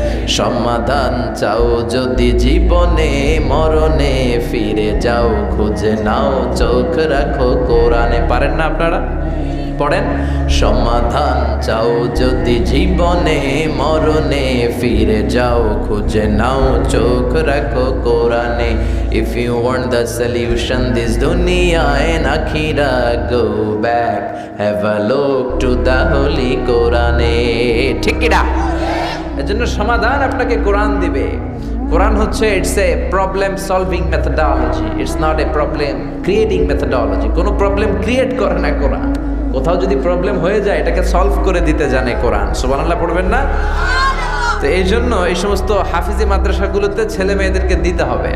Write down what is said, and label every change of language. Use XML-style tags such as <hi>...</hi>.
<bn>সমাধান চাও যদি জীবনে, মরণে ফিরে যাও, খুঁজে নাও, চোখ রাখো কোরআনে। পারেন না আপনারা? পড়েন, সমাধান চাও যদি জীবনে, মরণে ফিরে যাও, খুঁজে নাও, চোখ রাখো কোরআনে।</bn> <en>If you want the solution this dunya and akhira, go back, have a look to the holy Quran.</en> <bn>ঠিক কি না? এজন্য সমাধান আপনাকে কোরআন দিবে। কোরআন হচ্ছে</bn> <en>It's a problem solving methodology, it's not a problem creating methodology.</en> <bn>কোনো প্রবলেম ক্রিয়েট করে না কোরআন, কোথাও যদি প্রবলেম হয়ে যায় এটাকে সলভ করে দিতে জানে কোরআন। সুবহানাল্লাহ পড়বেন না? তো এই জন্য এই সমস্ত হাফিজি মাদ্রাসাগুলোতে ছেলে মেয়েদেরকে দিতে হবে।</bn>